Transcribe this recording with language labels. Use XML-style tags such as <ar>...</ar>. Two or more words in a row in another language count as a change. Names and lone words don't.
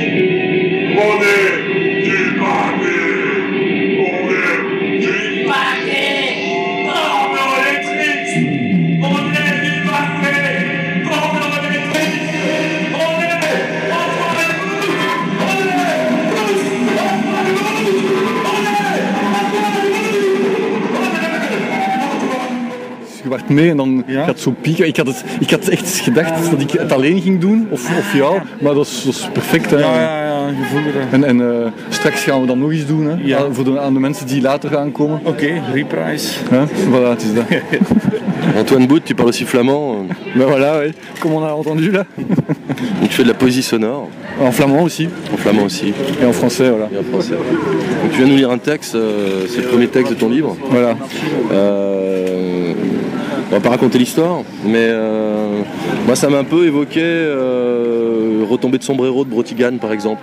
<fr>On est du papier. On est du papier. Cordon électrique. On est du papier. Cordon électrique. On est Antoine Bouch. On est Antoine</fr> <nl>Je werd mee en dan gaat zo pieken. Ik had echt gedacht dat ik het alleen ging doen, of jou, maar dat is perfect. Hè. Ja, je voelde dat. En straks gaan we dat nog eens doen, hè, Ja. aan de mensen die later gaan komen. Oké, reprise. Hè? Voilà, het is dat.</nl> <fr>Antoine Bouch, tu parles aussi flamand. Ben voilà, ouais. Comme on a entendu là. Tu fais de la poésie sonore. En flamand aussi. En flamand aussi. Et en français, voilà. Et en français. Donc tu viens nous lire un texte, c'est le premier texte de ton livre. Voilà. On va pas raconter l'histoire, mais moi ça m'a un peu évoqué Retombée de sombrero de Brotigan par exemple.</fr>